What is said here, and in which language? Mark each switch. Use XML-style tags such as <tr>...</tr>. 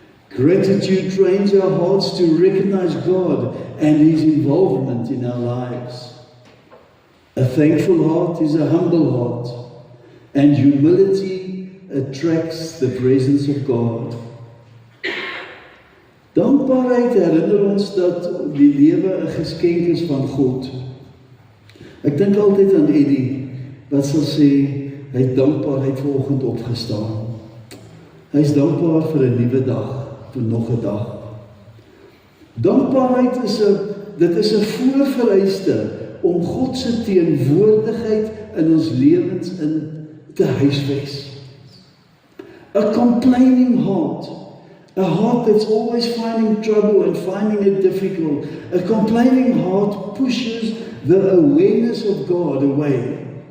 <en>Gratitude trains our hearts to recognize God and His involvement in our lives. A thankful heart is a humble heart, and humility attracts the presence of God.</en> <af>Dankbaarheid herinner ons dat die lewe 'n geskenk is van God. Ek dink altyd aan Eddie, wat sal sê, hy het dankbaarheid vanoggend opgestaan. Hy is dankbaar vir 'n nuwe dag, vir nog 'n dag. Dankbaarheid is 'n voorvereiste om God se teenwoordigheid in ons lewens in te huisves.</af> <en>A complaining heart, a heart that's always finding trouble and finding it difficult. A complaining heart pushes the awareness of God away.</en>